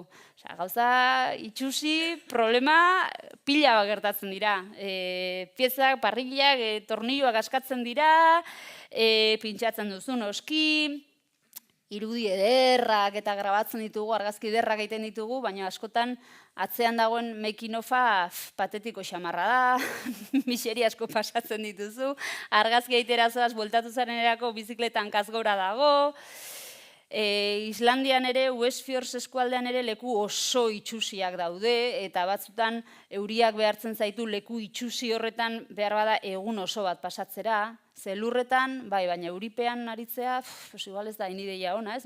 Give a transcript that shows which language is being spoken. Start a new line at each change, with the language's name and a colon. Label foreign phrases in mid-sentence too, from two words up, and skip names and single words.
Basque: Gauza itxusi, problema pila bat gertatzen dira. Piezak, parrillak, tornilloak askatzen dira, pintxatzen duzu noski, irudi ederrak eta grabatzen ditugu, argazki ederrak egiten ditugu, baina askotan atzean dagoen
English: making of-
Basque: a patetiko xamarra da, miseria asko pasatzen dituzu, argazki egitera zoaz bueltatu zaren erako bizikletan kazgora dago, Islandian ere, Westfjords eskualdean ere leku oso itxusiak daude, eta batzutan euriak behartzen zaitu leku itxusi horretan behar bada egun oso bat pasatzera, ze lurretan, baina euripean aritzea, igual ez da inideia ona, ez?